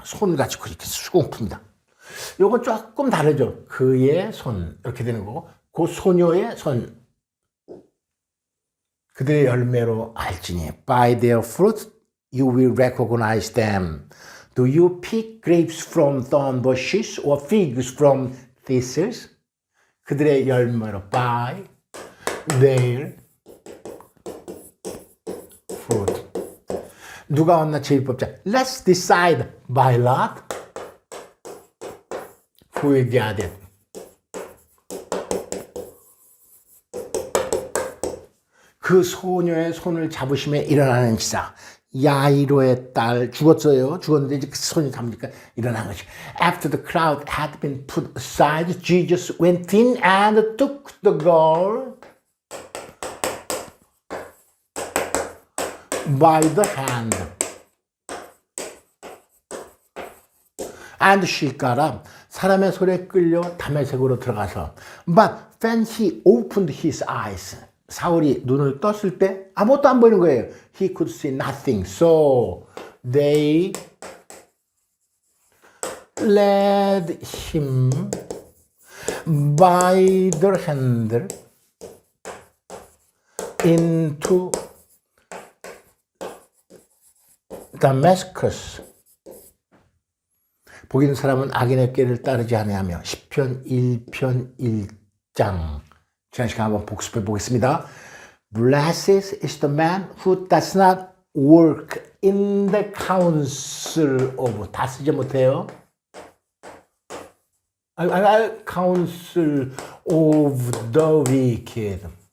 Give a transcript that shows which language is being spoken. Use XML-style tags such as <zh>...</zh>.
<ko>손 가지고 이렇게 수공품이다. 요거 조금 다르죠. 그의 손 이렇게 되는 거고 그 소녀의 손 그들의 열매로 알지니</ko> <en>by their fruit you will recognize them. Do you pick grapes from thorn bushes or figs from thistles?</en> <ko>그들의 열매로</ko> <en>by their fruit.</en> <ko>누가 왔나 제1법자</ko> <en>Let's decide by lot who will get it.</en> <ko>그 소녀의 손을 잡으심에 일어나는 지사 야이로의 딸 죽었어요. 죽었는데 이제 그 손이 잡으니까 일어난 것이</ko> <en>After the crowd had been put aside, Jesus went in and took the girl by the hand. And she got up.</en> <ko>사람의 손에 끌려 다메섹으로 들어가서</ko> <en>But when he opened his eyes</en> <ko>사울이 눈을 떴을 때 아무것도 안 보이는 거예요.</ko> <en>He could see nothing. So they led him by the hand into Damascus.</en> <ko>복 있는 사람은 악인의 꾀를 따르지 아니하며 시편 1편 1장 지난 시간 한번 복습해 보겠습니다.</ko> <en>Blessed is the man who does not work in the counsel of</en> <ko>다 쓰지 못해요.</ko> <en>counsel of the wicked.</en>